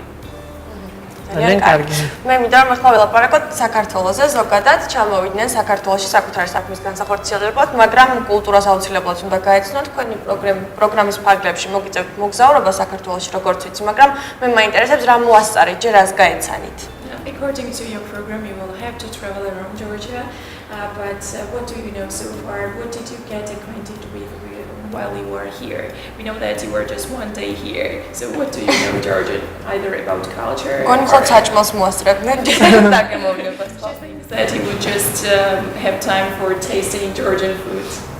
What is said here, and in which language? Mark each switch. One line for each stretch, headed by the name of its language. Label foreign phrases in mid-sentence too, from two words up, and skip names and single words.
Georgian: ძალიან კარგი. მე მინდა რომ ახლა ველაპარაკოთ საქართველოზე, ზოგადად ჩამოვიდნენ საქართველოში საკუთარი საქმის განსახორციელებლად, მაგრამ კულტურას აუცილებლად უნდა გაეცნოთ თქვენი პროგრამის ფარგლებში მოგიწევთ მოგზაურობა საქართველოში, როგორც ვიცი, მაგრამ მე მაინტერესებს რა მოასწარეთ, ჯერ რას გაეცანით.
English: According to your program, you will have to travel around Georgia, but what do you know so far? What did you get acquainted with while you were here? We know that you were just one day here, so what do you know Georgian, either about culture or... that you would just have time for tasting Georgian food.